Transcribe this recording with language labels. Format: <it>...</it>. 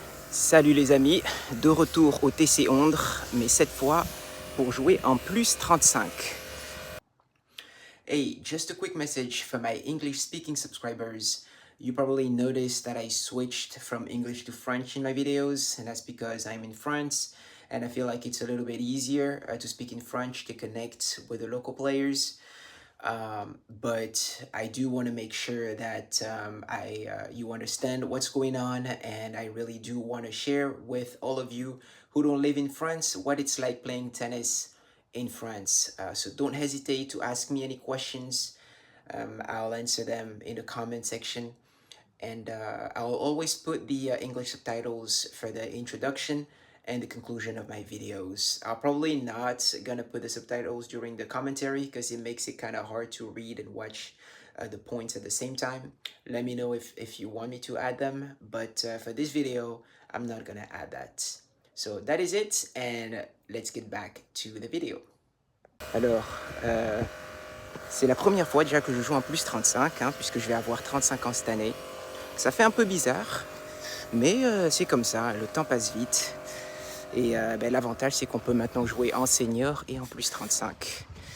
<fr>Salut les amis, de retour au TC Ondre, mais cette fois pour jouer en plus 35.</fr> <en>Hey, just a quick message for my English speaking subscribers. You probably noticed that I switched from English to French in my videos, and that's because I'm in France and I feel like it's a little bit easier to speak in French to connect with the local players. But I do want to make sure that you understand what's going on, and I really do want to share with all of you who don't live in France what it's like playing tennis in France. So don't hesitate to ask me any questions. I'll answer them in the comment section, and I'll always put the English subtitles for the introduction and the conclusion of my videos. I'll probably not gonna put the subtitles during the commentary because it makes it kind of hard to read and watch the points at the same time. Let me know if you want me to add them, but for this video, I'm not gonna add that. So that is it, and let's get back to the video.</en> <fr>Alors, c'est la première fois déjà que je joue en plus 35, hein, puisque je vais avoir 35 ans cette année. Ça fait un peu bizarre, mais c'est comme ça, le temps passe vite. Et l'avantage, c'est qu'on peut maintenant jouer en senior et en plus 35.</fr>